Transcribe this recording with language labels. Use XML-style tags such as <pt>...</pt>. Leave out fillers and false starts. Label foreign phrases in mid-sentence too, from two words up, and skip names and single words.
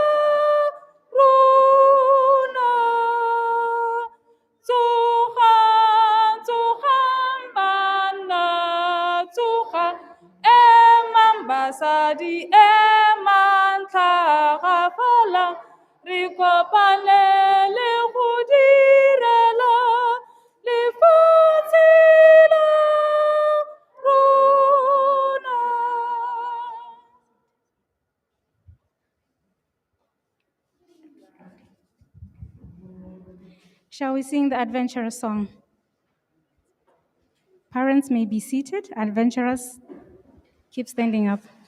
<tn>rona tsogang bana tsogang emang basadi ematlhagafala re kopane le go direla lefatshe la rona.</tn> <en>Shall we sing the adventurous song? Parents may be seated. Adventurous, keep standing up.</en>